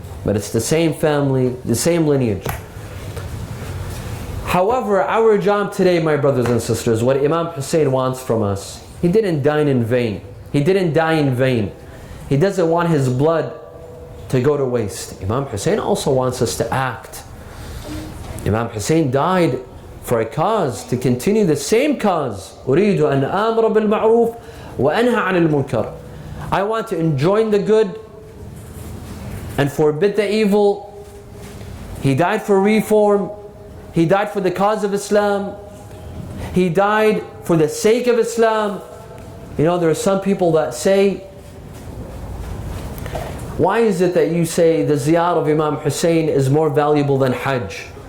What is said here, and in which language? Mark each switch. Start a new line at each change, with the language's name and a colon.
English: But it's the same family, the same lineage. However, our job today, my brothers and sisters, what Imam Hussain wants from us, he didn't die in vain. He didn't die in vain. He doesn't want his blood to go to waste. Imam Hussain also wants us to act Imam Hussain died for a cause, to continue the same cause.
Arabic: أريد أن آمر بالمعروف وأنهى عن المنكر.
English: I want to enjoin the good and forbid the evil. He died for reform. He died for the cause of Islam. He died for the sake of Islam. You know, there are some people that say, why is it that you say the ziyarah of Imam Hussain is more valuable than Hajj?